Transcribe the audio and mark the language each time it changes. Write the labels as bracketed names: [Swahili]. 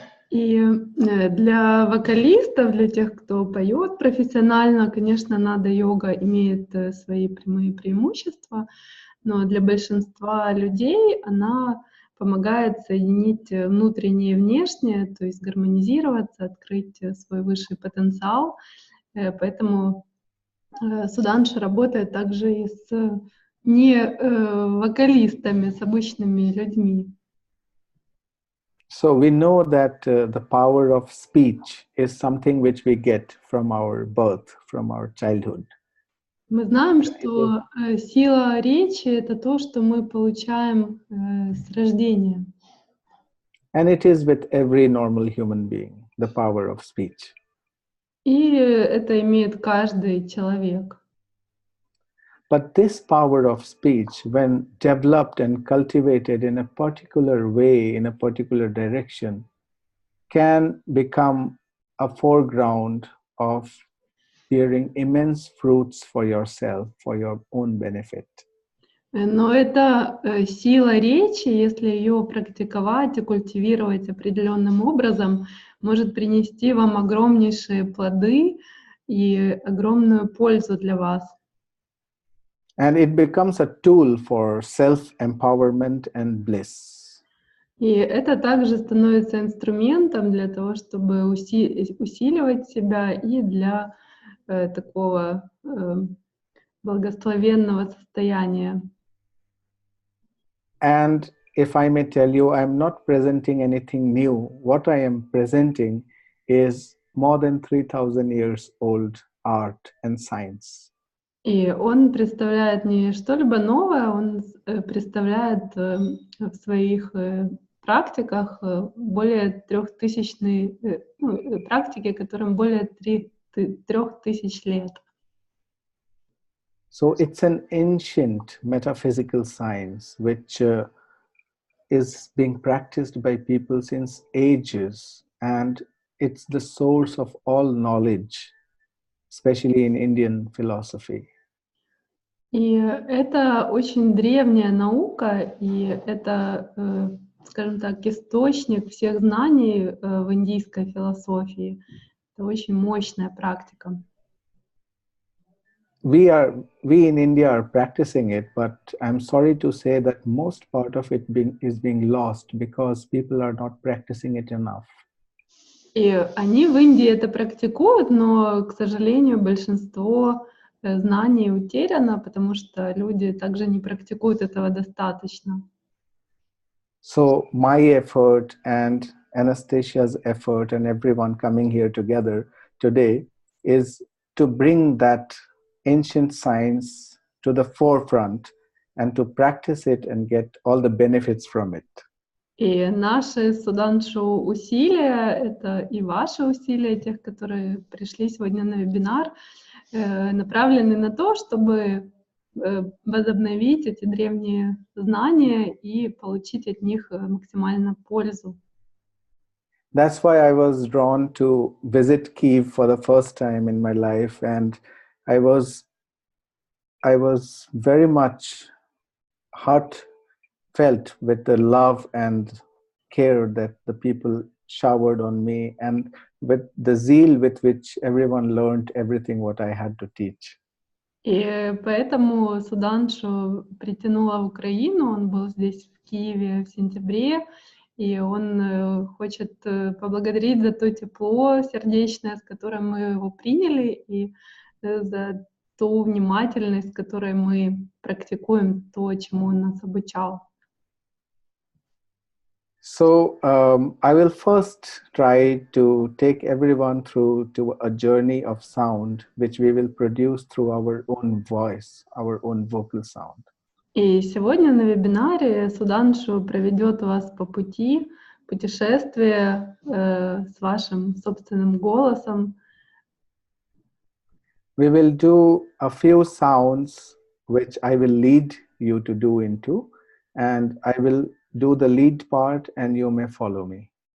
[Russian] И для вокалистов, для тех, кто поет профессионально, конечно, нада-йога имеет свои прямые преимущества, но для большинства людей она помогает соединить внутреннее и внешнее, то есть гармонизироваться, открыть свой высший потенциал. Поэтому Судханшу работает также и с не вокалистами, с обычными людьми. [English] So we know that the power of speech is something which we get from our birth, from our childhood. [Russian] Мы знаем, что сила речи — это то, что мы получаем с рождения. [English] And it is with every normal human being, the power of speech. [Russian] И это имеет каждый человек. [English] But this power of speech, when developed and cultivated in a particular way, in a particular direction, can become a foreground of bearing immense fruits for yourself, for your own benefit. [Russian] Но эта сила речи, если ее практиковать и культивировать определенным образом, может принести вам огромнейшие плоды и огромную пользу для вас. [English] And it becomes a tool for self-empowerment and bliss. [Russian] И это также становится инструментом для того, чтобы усиливать себя и для такого благословенного состояния. [English] And if I may tell you, I'm not presenting anything new. What I am presenting is more than 3,000 years old art and science. [Russian] И он представляет не что-либо новое, он представляет в своих практиках более 3000 практики, которым более 3000 лет. [English] So it's an ancient metaphysical science which is being practiced by people since ages, and it's the source of all knowledge, especially in Indian philosophy. [Russian] И это очень древняя наука, и это, скажем так, источник всех знаний в индийской философии. Это очень мощная практика. [English] We in India are practicing it, but I'm sorry to say that most part of it is being lost because people are not practicing it enough. [Russian] И они в Индии это практикуют, но, к сожалению, большинство знаний утеряно, потому что люди также не практикуют этого достаточно. [English] So my effort and Anastasia's effort and everyone coming here together today is to bring that ancient science to the forefront and to practice it and get all the benefits from it. [Russian] И наши Суданшу усилия, это и ваши усилия, тех, которые пришли сегодня на вебинар, направлены на то, чтобы возобновить эти древние знания и получить от них максимально пользу. [English] That's why I was drawn to visit Kyiv for the first time in my life, and I was very much heartfelt with the love and care that the people showered on me, and with the zeal with which everyone learned everything what I had to teach. [Russian] И поэтому Суданшу притянула в Украину, он был здесь, в Киеве, в сентябре, и он хочет поблагодарить за то тепло сердечное, с которым мы его приняли, и за ту внимательность, с которой мы практикуем то, чему он нас обучал. [English] So I will first try to take everyone through to a journey of sound, which we will produce through our own voice, our own vocal sound. [Russian] И сегодня на вебинаре Суданшу проведет вас по пути путешествия с вашим собственным голосом. [English] We will do a few sounds which I will lead you to do into, and I will do the lead part and you may follow me.